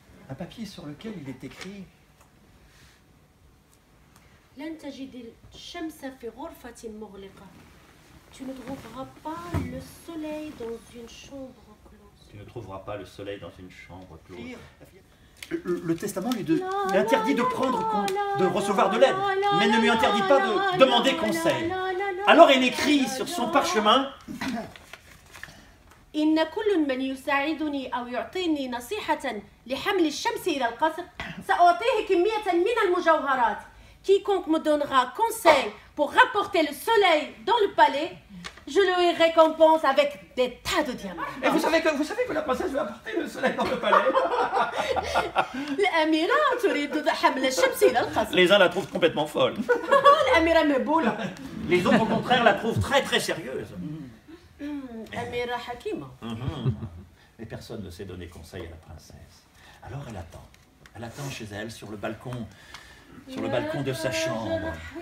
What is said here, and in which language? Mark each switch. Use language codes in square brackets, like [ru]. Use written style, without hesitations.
[fr] Un papier sur lequel il est écrit [ar] لن تجد الشمس في غرفة مغلقة. [fr] Tu ne trouveras pas le soleil dans une chambre close. Tu ne trouveras pas le soleil dans une chambre close. Le testament lui interdit de recevoir de l'aide, mais ne lui interdit pas de demander conseil. Alors elle écrit sur son parchemin [ar] إن كل من يساعدني أو يعطيني نصيحة لحمل الشمس إلى القصر سأعطيه كمية من المجوهرات. [fr] Quiconque me donnera conseil pour rapporter le soleil dans le palais, Je le récompense avec des tas de diamants. Et vous savez que la princesse veut apporter le soleil dans le palais. [ar] الأميرة تريد حمل الشمس إلى القصر. [fr] Les uns la trouvent complètement folle. [ar] الأميرة مهبولة. [fr] Les autres, au contraire, la trouvent très très sérieuse. [ar] أميرة حكيمة. [fr] Mais personne ne sait donner conseil à la princesse. Alors elle attend. Elle attend chez elle, sur le balcon de sa chambre.